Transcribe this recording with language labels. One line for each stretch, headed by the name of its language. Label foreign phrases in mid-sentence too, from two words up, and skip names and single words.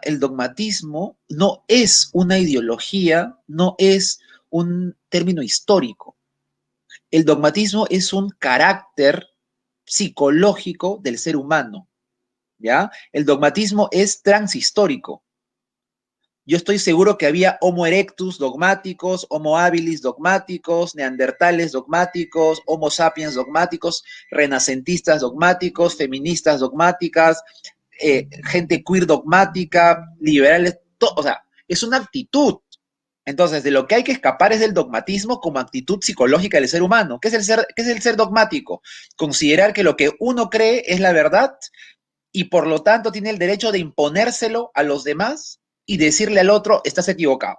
Spanish: El dogmatismo no es una ideología, no es un término histórico. El dogmatismo es un carácter psicológico del ser humano, ¿ya? El dogmatismo es transhistórico. Yo estoy seguro que había Homo erectus dogmáticos, Homo habilis dogmáticos, neandertales dogmáticos, Homo sapiens dogmáticos, renacentistas dogmáticos, feministas dogmáticas, gente queer dogmática, liberales, o sea, es una actitud. Entonces, de lo que hay que escapar es del dogmatismo como actitud psicológica del ser humano. Qué es el ser dogmático? Considerar que lo que uno cree es la verdad y por lo tanto tiene el derecho de imponérselo a los demás y decirle al otro, estás equivocado.